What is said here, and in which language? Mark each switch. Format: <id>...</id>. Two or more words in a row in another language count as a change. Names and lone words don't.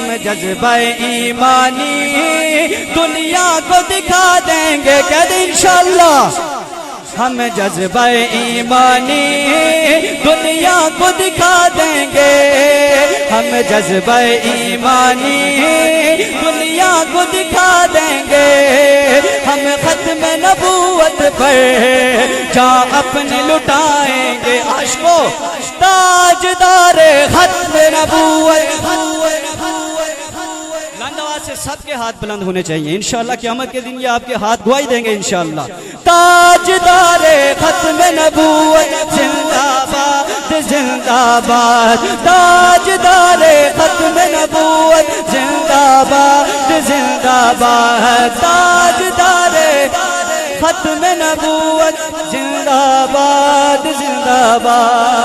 <ur>جذبہ ایمانی دنیا کو دکھا دیں گے، کہہ دیں انشاءاللہ ہم جذبہ ایمانی دنیا کو دکھا دیں گے، ہم جذبہ ایمانی دنیا کو دکھا دیں گے، ہم ختم نبوت پر جان اپنی لٹائیں گے، عاشقو تاجدار ختم نبوت، سے سب کے ہاتھ بلند ہونے چاہیے انشاءاللہ، قیامت کے دن یہ آپ کے ہاتھ گواہی دیں گے انشاءاللہ، تاجدار ختم نبوت زندہ باد زندہ باد، تاجدار ختم نبوت زندہ باد زندہ باد، تاجدار ختم نبوت زندہ باد زندہ باد۔</ur>